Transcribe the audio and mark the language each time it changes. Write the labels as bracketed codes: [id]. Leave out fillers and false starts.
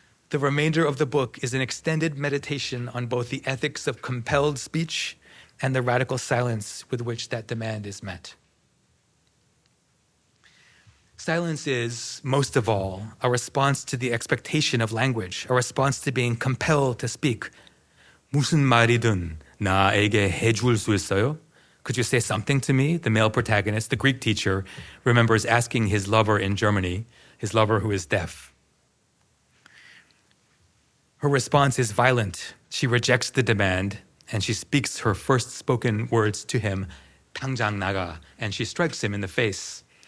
[en] The remainder of the book is an extended meditation on both the ethics of compelled speech and the radical silence with which that demand is met. Silence is, most of all, a response to the expectation of language, a response to being compelled to speak. [ko] 무슨 말이든 나에게 해줄 수 있어요? [en] Could you say something to me? The male protagonist, the Greek teacher, remembers asking his lover in Germany, his lover who is deaf. Her response is violent. She rejects the demand and she speaks her first spoken words to him, [ko] 당장 나가, [en] and she strikes him in the face.